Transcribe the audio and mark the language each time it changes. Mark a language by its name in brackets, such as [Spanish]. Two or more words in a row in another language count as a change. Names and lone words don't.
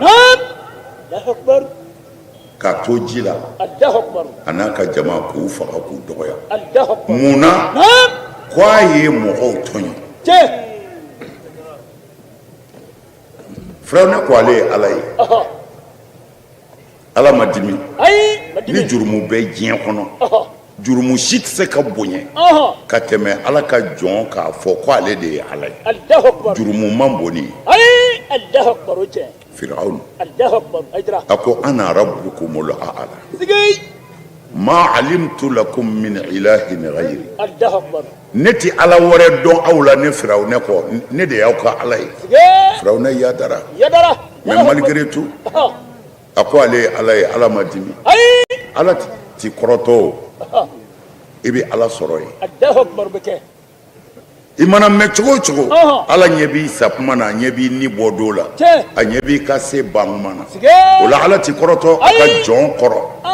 [Bambara] k'a to ji la a n'a ka jama k'u faga k'u dɔgɔya mun na k'a ye mɔgɔw tɔɲɔ Firawuna ko ale ye ala ye ala ma dimi ni jurumu bɛ diɲɛ kɔnɔ jurumu si tɛ se ka bonya ka tɛmɛ ala ka jɔn k'a fɔ ko ale de ye ala ye jurumu man bon ni ye Firawuna a ko [Arabic] أنا ربكم الأعلى ما علمت لكم من إله غيري [Bambara] ne ti ala wɛrɛ dɔn aw la ne Firawuna kɔ ne de y'aw ka ala ye Firawuna yadara [French] mais malgré tout [Bambara] a ko ale ye ala ye ala ma dimi ala ti kɔrɔtɔ i bɛ ala sɔrɔ yen i mana mɛn cogo o cogo ala ɲɛ b'i sakuma na a ɲɛ b'i ni bɔ don la a ɲɛ b'i ka se bankuma na o la ala ti kɔrɔtɔ a ka jɔn kɔrɔ